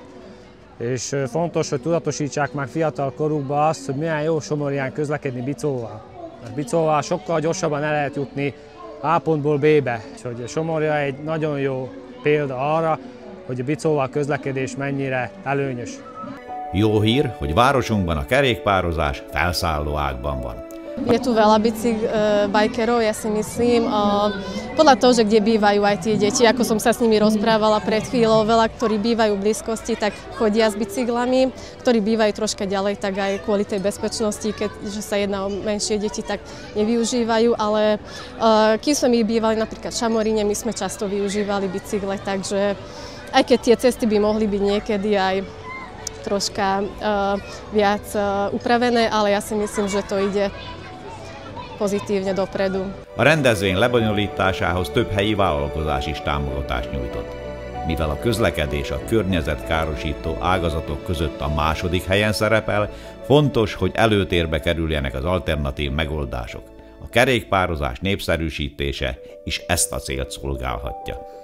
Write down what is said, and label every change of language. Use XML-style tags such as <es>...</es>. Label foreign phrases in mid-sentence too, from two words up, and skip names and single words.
<hu>És fontos, hogy tudatosítsák már fiatal korukban azt, hogy milyen jó Somorján közlekedni bicóval. Mert bicóval sokkal gyorsabban el lehet jutni A pontból B-be, és hogy Somorja egy nagyon jó példa arra, hogy a bicóval közlekedés mennyire előnyös. Jó hír, hogy városunkban a kerékpározás felszálló ágban van.</hu> <sk>Je tu veľa bajkerov, ja si myslím, podľa toho, že kde bývajú aj tie deti, ako som sa s nimi rozprávala pred chvíľou, veľa, ktorí bývajú v blízkosti, tak chodia s bicyklami, ktorí bývajú troška ďalej, tak aj kvôli tej bezpečnosti, keďže sa jedná o menšie deti, tak nevyužívajú, ale kým sme bývali napríklad v Šamoríne, my sme často využívali bicykle, takže aj keď tie cesty by mohli byť niekedy aj troška viac upravené, ale ja si myslím, že to ide pozitívne dopredu.</sk> <hu>A rendezvény lebonyolításához több helyi vállalkozás is támogatást nyújtott. Mivel a közlekedés a környezetkárosító ágazatok között a második helyen szerepel, fontos, hogy előtérbe kerüljenek az alternatív megoldások. A kerékpározás népszerűsítése is ezt a célt szolgálhatja.</hu>